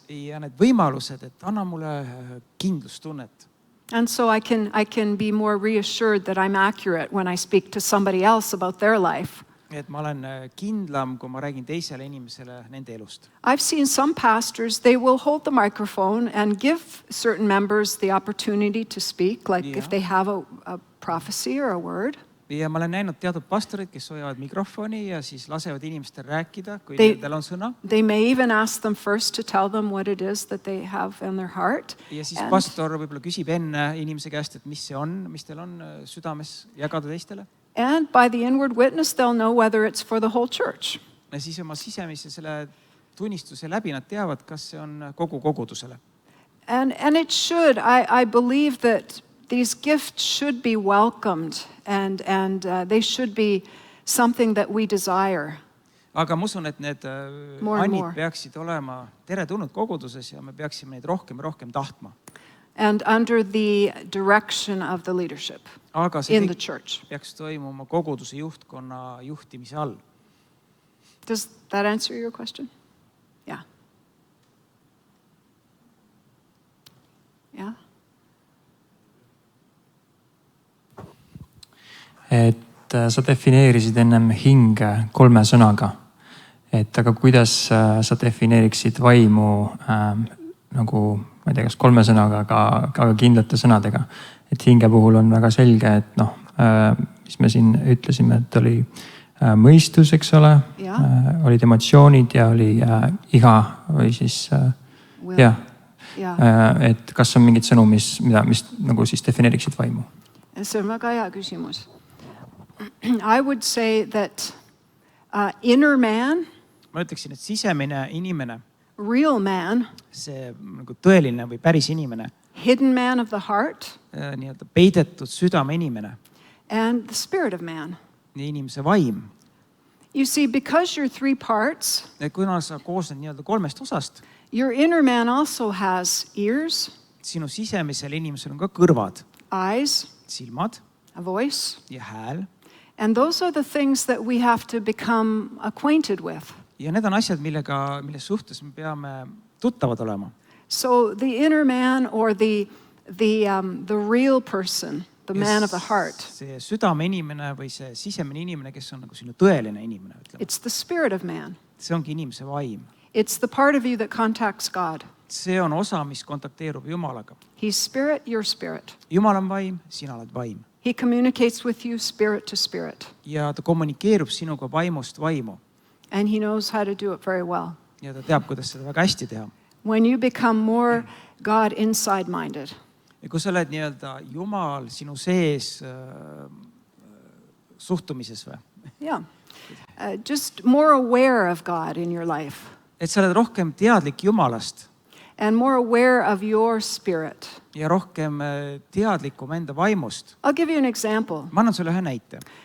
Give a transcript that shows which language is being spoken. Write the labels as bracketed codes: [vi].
[et] Ja need võimalused, et anna mulle kindlustunnet. [en] And so I can be more reassured that I'm accurate when I speak to somebody else about their life. [et] Et ma olen kindlam, kui ma räägin teisele inimesele nende elust. [en] I've seen some pastors, they will hold the microphone and give certain members the opportunity to speak, like if they have a prophecy or a word. [et] ja ma olen näinud teatud pastorid, kes hoiavad mikrofoni ja siis lasevad inimestel rääkida, kui [en] They- [et] nendel on sõna. [en] They may even ask them first to tell them what it is that they have in their heart. [et] Ja siis [en] And- [et] pastor võib-olla küsib enne inimese käest, et mis see on, mis teil on südames jagada teistele. [en] And by the inward witness, they'll know whether it's for the whole church. [et] Ja siis oma sisemise selle tunnistuse läbi nad teavad, kas see on kogu kogudusele. [en] And it should. I believe that these gifts should be welcomed and they should be something that we desire. [et] Aga ma usun, et need [en] More and [et] annid [en] more. [et] peaksid olema teretulnud koguduses ja me peaksime neid rohkem ja rohkem tahtma. [en] And under the direction of the leadership [et] Aga see [en] in the [et] kõik [en] church. [et] peaks toimuma koguduse juhtkonna juhtimise all. [en] Does that answer your question? Yeah. Yeah. [et] Et sa defineerisid ennem hinge 3 sõnaga. Et aga kuidas sa defineeriksid vaimu nagu, ma ei tea, kas 3 sõnaga, aga kindlate sõnadega. Et hinge puhul on väga selge, et noh, mis me siin ütlesime, et oli mõistus, eks ole, Jah. olid emotsioonid ja oli iha või siis [en] Will. [et] jah. [en] Yeah. [et] Et kas on mingid sõnum, mis nagu siis defineeriksid vaimu? See on väga hea küsimus. [en] I would say that inner man, [et] Ma ütleksin, et sisemine inimene, [en] real man, [et] see nagu tõeline või päris inimene, [en] hidden man of the heart, [et] nii-öelda peidetud südame inimene [en] and the spirit of man. [et] ja inimese vaim. [en] You see, because you're 3 parts, [et] Kuna sa koosned nii-öelda 3 osast, [en] your inner man also has ears, [et] sinu sisemisel inimesel on ka kõrvad, [en] eyes, [et] silmad [en] a voice, [et] ja hääl. [en] and those are the things that we have to become acquainted with. [et] Ja need on asjad, milles suhtes me peame tuttavad olema. [en] So the inner man or the real person, the man of the heart, [et] See südame inimene või see sisemine inimene, kes on nagu sinu tõeline inimene, ütleme. [en] it's the spirit of man. [et] See ongi inimese vaim. [en] It's the part of you that contacts God. [et] See on osa, mis kontakteerub Jumalaga. [en] He's spirit, you're spirit. [et] Jumal on vaim, sina oled vaim. [en] He communicates with you spirit to spirit. [et] Ja ta kommunikeerub sinuga vaimust vaimu. [en] And he knows how to do it very well. [et] Ja ta teab, kuidas seda väga hästi teha. [en] When you become more God inside minded, [et] Ja kui sa oled nii-öelda Jumal sinu sees suhtumises või? [en] yeah, just more aware of God in your life [et] Et sa oled rohkem teadlik Jumalast [en] and more aware of your spirit. [et] ja rohkem teadlikum enda vaimust. [en] I'll give you an example. [et] Ma annan sulle ühe näite.